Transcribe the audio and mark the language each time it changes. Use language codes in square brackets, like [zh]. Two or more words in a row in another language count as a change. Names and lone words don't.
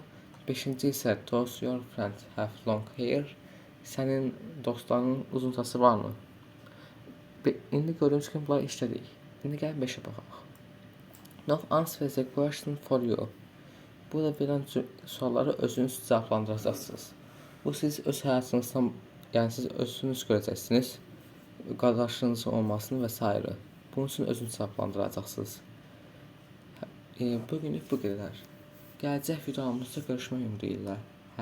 [az] Beşinci isə [en] does your friends have long hair? [az] Sənin dostlarının uzun saçı varmı? İndi gördüyünüz kimi bunları işlədik. İndi gəlin 5-ə baxaq. [en] Now answer the question for you. [az] Burada verilən sualları özünüz cavablandıracaqsınız. Bu siz öz həyatınızdan, yəni siz özünüz görəcəksiniz. Qardaşınızın olmasını və s. Bunun üçün özünüz cavablandıracaqsınız. Bugünlük bu qədər. Gələcək videomuzda görüşmək ümidi ilə.